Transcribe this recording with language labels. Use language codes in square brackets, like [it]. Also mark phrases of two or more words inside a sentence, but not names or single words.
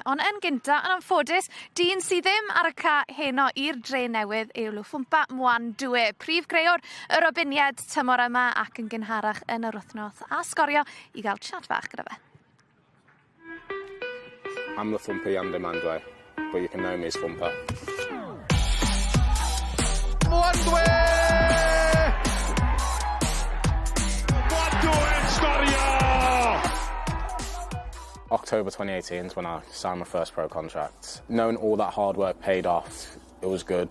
[cy] Ond yn gynta, yn anffodus, dyn sydd ddim ar y ca heno i'r Dre Newydd yw Lwffwmpa Mwan Dwe. Prif greuwr y robiniad tymor yma ac yn gynharach yn yr wythnos a Sgorio I gael chat fach gyda fe. [en] I'm Lwffwmpa Mwan Dwe, but you can know me as Fwmpa. Mwan Dwe! Mwan Dwe, Sgorio! October 2018 is when I signed my first pro contract. Knowing all that hard work paid off, it was good.